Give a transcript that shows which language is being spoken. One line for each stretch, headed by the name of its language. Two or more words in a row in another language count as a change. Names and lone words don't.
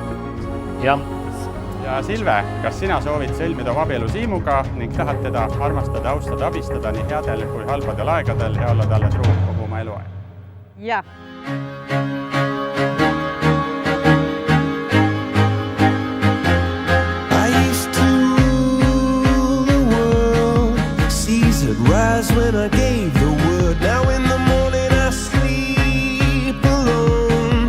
Estonian: Jah. Ja Silve, kas sina soovid sõlmida oma abielu Siimuga ning tahad teda armastada, austada, abistada nii headel kui halbadel aegadel ja olla talle truu kogu oma eluaja? Jah.
English: Rise when I gave the word. Now in the morning I sleep alone.